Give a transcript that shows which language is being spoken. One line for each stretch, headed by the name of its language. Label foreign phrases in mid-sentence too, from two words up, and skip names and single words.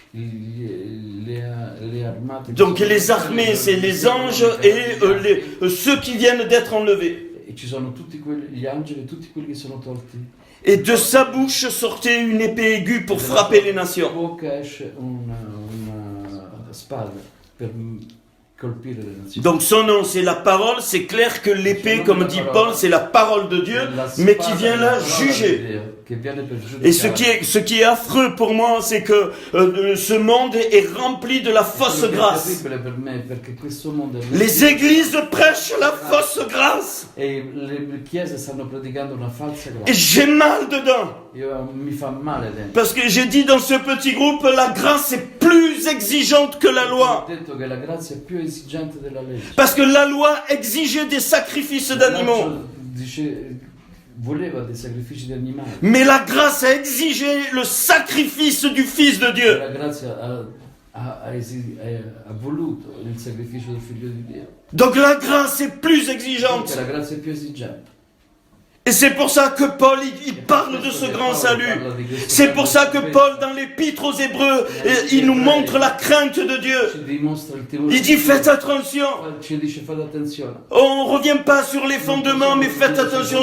French: Donc les armées, c'est les anges et ceux qui viennent d'être enlevés. Et de sa bouche sortait une épée aiguë pour frapper les nations.
Italian: colpire le nazioni.
French: Donc son nom c'est la parole, c'est clair que l'épée, comme dit Paul, c'est la parole de Dieu, mais qui vient là juger. Et ce qui est affreux pour moi, c'est que ce monde est rempli de la fausse grâce. Les églises prêchent la fausse grâce.
Italian: E le chiese stanno predicando una falsa
French: Et
Italian: grazia.
French: j'ai mal dedans.
Italian: Mi fa male dentro.
French: Parce que j'ai dit dans ce petit groupe, la grâce est plus exigeante que la loi.
Italian: Ho detto che la grazia è più esigente della legge.
French: Parce que la loi exigeait des sacrifices d'animaux.
Italian: Voleva dei sacrifici di animali.
French: Mais la grâce a exigé le sacrifice du Fils de Dieu.
Italian: La grazia ha voluto il sacrificio del figlio di Dio.
French: Donc la grâce est plus exigeante.
Italian: Perché la grazia è più esigente.
French: Et c'est pour ça que Paul, il parle de ce grand salut. C'est pour ça que Paul, dans l'épître aux Hébreux, il nous montre la crainte de Dieu. Il dit, faites attention. On ne revient pas sur les fondements, mais faites attention.